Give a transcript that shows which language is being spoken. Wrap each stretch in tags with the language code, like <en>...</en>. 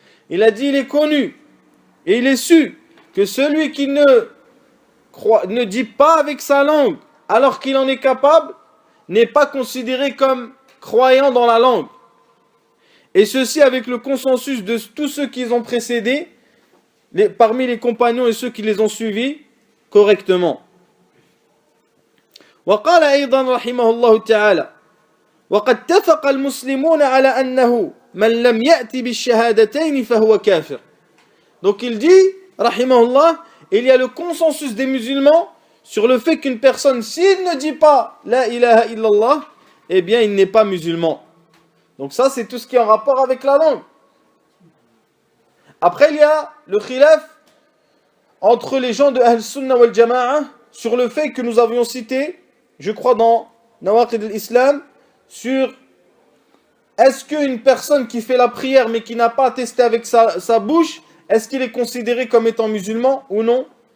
<fr>Il a dit, il est connu et il est su que celui qui ne dit pas avec sa langue alors qu'il en est capable n'est pas considéré comme croyant dans la langue. Et ceci avec le consensus de tous ceux qui les ont précédés, parmi les compagnons et ceux qui les ont suivis correctement.</fr> <ar>وقال أيضا رحمه الله تعالى وقد اتفق المسلمون على أنه من لم يأتي بالشهادتين فهو كافر.</ar> <fr>Donc il dit, rahimahullah, il y a le consensus des musulmans sur le fait qu'une personne, s'il ne dit pas la ilaha illallah, eh bien il n'est pas musulman. Donc ça c'est tout ce qui est en rapport avec la langue. Après il y a le khilaf entre les gens de Ahl Sunnah wal Jama'a sur le fait que nous avions cité, je crois dans Nawaqid al-Islam, sur est-ce qu'une personne qui fait la prière mais qui n'a pas attesté avec sa bouche, est-ce qu'il est considéré comme étant musulman ou non?</fr>